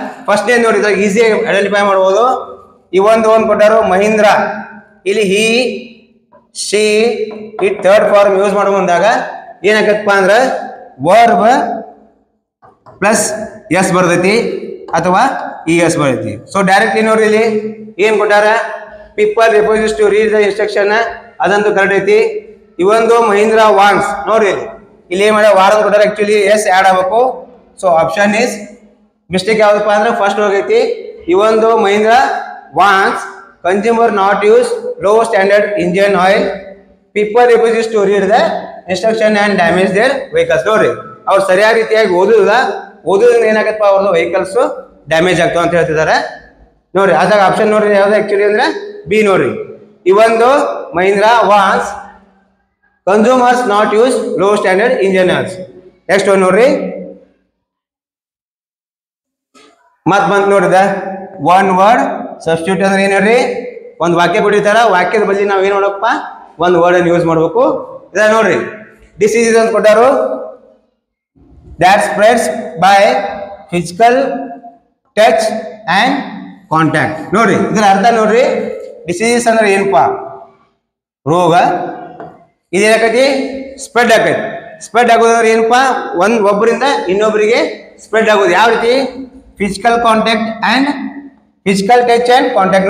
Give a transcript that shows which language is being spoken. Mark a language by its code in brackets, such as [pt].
[kn] First ಏನ್ ನೋಡಿ ಇದ್ರಾಗ ಈಸಿ ಐಡೆಂಟಿಫೈ ಮಾಡ್ಬೋದು. ಇವೊಂದು ಕೊಟ್ಟಾರು ಮಹೀಂದ್ರಾ, ಇಲ್ಲಿ he she it third form use ಮಾಡೋ ಮುಂದಾಗ ಏನಾಗತ್ತಪ್ಪ ಅಂದ್ರ ವರ್ಬ್ ಪ್ಲಸ್ ಎಸ್ ಬರ್ತೈತಿ ಅಥವಾ ಇ ಎಸ್ ಬರ್ತೈತಿ. ಸೊ ಡೈರೆಕ್ಟ್ಲಿ ನೋಡ್ರಿ ಇಲ್ಲಿ ಏನ್ ಕೊಟ್ಟಾರ [en] people refuses to read the instruction, [kn] ಅದಂತೂ ಕರೆಕ್ಟ್ ಐತಿ. ಇವೊಂದು ಮಹೀಂದ್ರಾ ವಾನ್ಸ್ ನೋಡ್ರಿ ಇಲ್ಲಿ ಏನ್ ಮಾಡ್ಯಾರ ವಾರ ಕೊಟ್ಟಾರ, ಆಕ್ಚುಲಿ ಎಸ್ ಆಡ್ ಆಗ್ಬೇಕು. ಸೊ ಆಪ್ಷನ್ ಇಸ್ ಮಿಸ್ಟೇಕ್ ಯಾವ್ದಪ್ಪ ಅಂದ್ರೆ first ಹೋಗೈತಿ. ಇವೊಂದು [en] Mahindra warns consumer not use low standard engine oil, people refuses to read the instruction and damage their vehicles. [kn] ನೋಡ್ರಿ ಅವ್ರು ಸರಿಯಾದ ರೀತಿಯಾಗಿ ಓದೋದ್ರಿಂದ ಏನಾಗತ್ತಪ್ಪ ಅವ್ರದ್ದು ವೆಹಿಕಲ್ಸ್ ಡ್ಯಾಮೇಜ್ ಆಗ್ತಾವ ಅಂತ ಹೇಳ್ತಿದಾರೆ ನೋಡ್ರಿ. ಅದಾಗ ಆಪ್ಷನ್ ನೋಡ್ರಿ ಯಾವ್ದು ಆಕ್ಚುಲಿ ಅಂದ್ರೆ ಬಿ ನೋಡ್ರಿ. ಇವೊಂದು Mahindra ವಾನ್ಸ್ [en] Consumers not use low standard engine oils. [kn] Next ಒಂದು ನೋಡ್ರಿ ಮತ್ ಬಂತ ನೋಡಿದ ಒನ್ ವರ್ಡ್ ಸಬ್ಸ್ಟಿಟ್ಯೂಟ್ ಅಂದ್ರೆ ಏನ್ ಹೇಳ್ರಿ ಒಂದು ವಾಕ್ಯ ಕೊಟ್ಟಿರ್ತಾರ, ವಾಕ್ಯದ ಬದಲಿ ನಾವ್ ಏನ್ ಮಾಡಪ್ಪ ಒಂದು ವರ್ಡ್ ಅನ್ನು ಯೂಸ್ ಮಾಡ್ಬೇಕು. ಇದ ನೋಡ್ರಿ ಡಿಸೀಸ್ ಅಂತ ಕೊಟ್ಟಾರು [en] that spreads by physical touch and contact. [kn] ನೋಡ್ರಿ ಇದರ ಅರ್ಥ ನೋಡ್ರಿ ಡಿಸೀಸ್ ಅಂದ್ರೆ ಏನಪ್ಪಾ ರೋಗ, ಇದೇನಾಕತಿ ಸ್ಪ್ರೆಡ್ ಆಕೈತಿ. ಸ್ಪ್ರೆಡ್ ಆಗೋದ್ರೆ ಏನಪ್ಪಾ ಒಬ್ಬರಿಂದ ಇನ್ನೊಬ್ಬರಿಗೆ ಸ್ಪ್ರೆಡ್ ಆಗೋದು ಯಾವ ರೀತಿ physical contact and physical touch and contact.